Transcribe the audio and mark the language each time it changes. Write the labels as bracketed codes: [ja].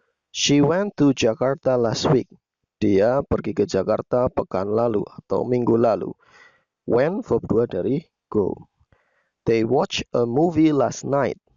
[en] She went to Jakarta last week. [id] Dia pergi ke Jakarta pekan lalu atau minggu lalu. Went verb 2 dari go. [en] They watched a movie last night.